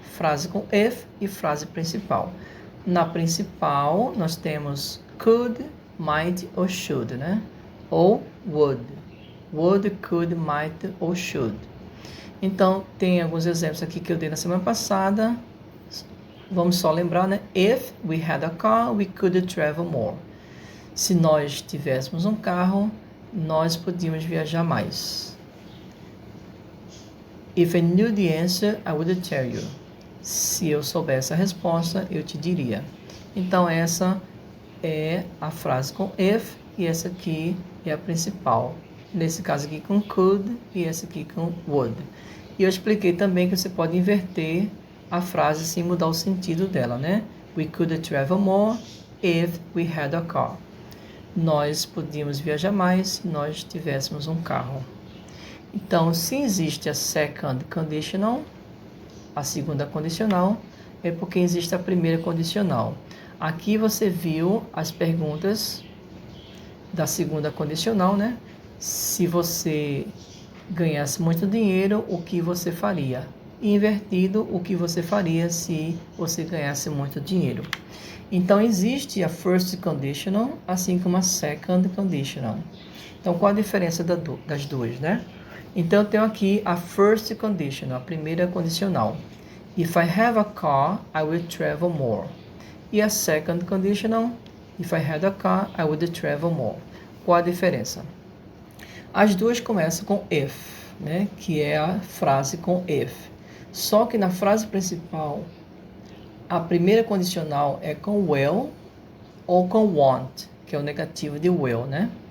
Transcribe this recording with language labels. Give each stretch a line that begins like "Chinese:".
Portuguese: Frase com if e frase principal. Na principal, nós temos could, might ou should, né? Ou would.
English: Would, could, might ou should.
Portuguese: Então, tem alguns exemplos aqui que eu dei na semana passada. Vamos só lembrar, né?
English: If we had a car, we could travel more.
Portuguese: Se nós tivéssemos um carro, nós podíamos viajar mais.
English: If I knew the answer, I would tell you.
Portuguese: Se eu soubesse a resposta, eu te diria. Então, essa é a frase com if e essa aqui é a principal. Nesse caso aqui com could e essa aqui com would. E eu expliquei também que você pode inverter a frase sem mudar o sentido dela, né?
English: We could travel more if we had a car.
Portuguese: Nós podíamos viajar mais se nós tivéssemos um carro. Então, se existe a second conditional, a segunda condicional, é porque existe a primeira condicional. Aqui você viu as perguntas da segunda condicional, né? Se você ganhasse muito dinheiro, o que você faria? E invertido, o que você faria se você ganhasse muito dinheiro? Então, existe a first conditional, assim como a second conditional. Então, qual a diferença das duas, né? Então, eu tenho aqui a first conditional, a primeira condicional.
English: If I have a car, I will travel more.
Portuguese: E a
English: second conditional, if I had a car, I would travel more.
Portuguese: Qual a diferença? As duas começam com if, né? Que é a frase com if. Só que na frase principal, a primeira condicional é com will ou com want, que é o negativo de will, né?